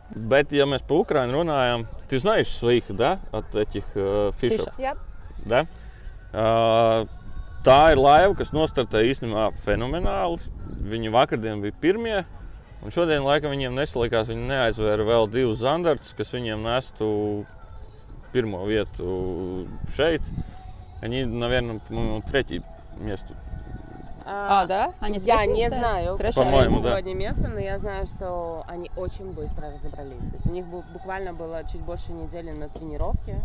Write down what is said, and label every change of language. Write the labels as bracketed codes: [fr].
[lv] Bet, ja mēs par Ukrainu runājam, [ru] ты знаешь своих, да, от этих фишов? Да? [lv] Tā ir laiva, kas nostartēja īstenībā fenomenāli. Viņi vakardien bija pirmie, un šodien laikam viņiem nesalikās, viņi neaizvēra vēl 2 zandartus, kas viņiem nestu pirmo vietu šeit. [ru] Они, наверное, по-моему, 3 место. Да? Они я не знаю, по-моему, сегодня место, но я знаю, что они очень быстро разобрались. То есть у них буквально было чуть больше недели на тренировке.